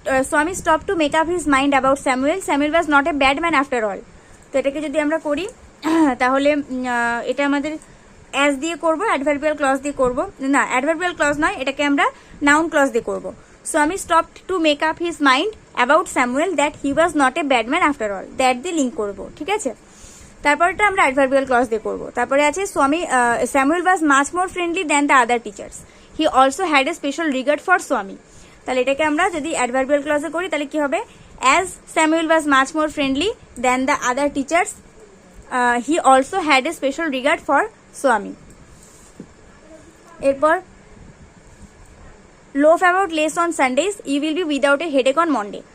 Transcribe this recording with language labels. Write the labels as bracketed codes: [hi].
[en] Swami stopped to make up his mind about Samuel. Samuel was not a bad man after all. [bn] তো এটাকে যদি আমরা করি তাহলে এটা আমাদের অ্যাজ দিয়ে করব, অ্যাডভার্বিয়াল ক্লজ দিয়ে করব, না অ্যাডভার্বিয়াল ক্লজ নয়, এটাকে আমরা নাউন ক্লজ দিয়ে করব। [en] Swami stopped to make up his mind about Samuel that he was not a bad man after all. [bn] That দিয়ে লিঙ্ক করব, ঠিক আছে। তারপরটা আমরা অ্যাডভার্বিয়াল ক্লজ দিয়ে করব। তারপরে আছে [en] Samuel was much more friendly than the other teachers. He also had a special regard for Swami. [bn] তাহলে এটাকে আমরা যদি অ্যাডভার্বিয়াল ক্লজে করি তাহলে কি হবে, [en] As Samuel was much more friendly than the other teachers, he also had a special regard for Swami. এরপর loaf about less on Sundays, you will be without a headache on Monday.